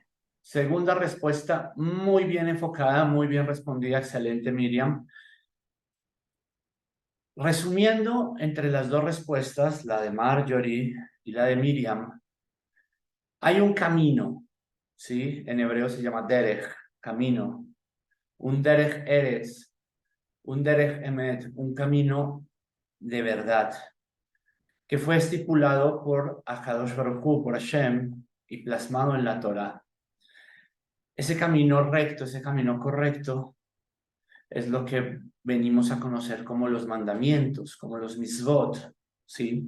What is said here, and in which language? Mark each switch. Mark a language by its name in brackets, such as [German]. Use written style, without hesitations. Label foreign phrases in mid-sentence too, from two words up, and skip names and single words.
[Spanish] Segunda respuesta, muy bien enfocada, muy bien respondida. Excelente, Miriam. Resumiendo, entre las dos respuestas, la de Marjorie y la de Miriam, hay un camino, ¿sí? En hebreo se llama derech, camino. [Hebrew] Un דרך ארץ, un דרך אמת, [Spanish] un camino de verdad, que fue estipulado por [Hebrew] הקדוש ברוך הוא, [Spanish] por Hashem, y plasmado en la Torah. Ese camino recto, ese camino correcto, es lo que venimos a conocer como los mandamientos, como los mitzvot, ¿sí?